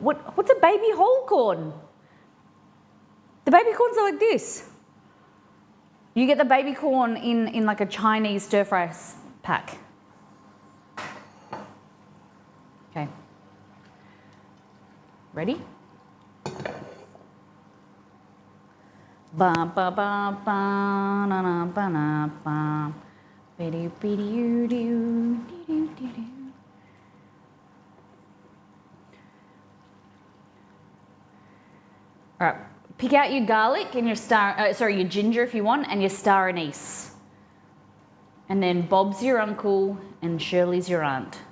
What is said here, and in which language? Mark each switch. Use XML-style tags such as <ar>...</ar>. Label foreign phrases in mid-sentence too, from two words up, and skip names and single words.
<en>What's a baby whole corn? The baby corns are like this. You get the baby corn in like a Chinese stir fry pack. Okay. Ready? Ba ba ba ba na na ba na ba. Biddy biddy doo doo doo doo doo. All right, pick out your garlic and your your ginger if you want, and your star anise. And then Bob's your uncle and Shirley's your aunt.</en>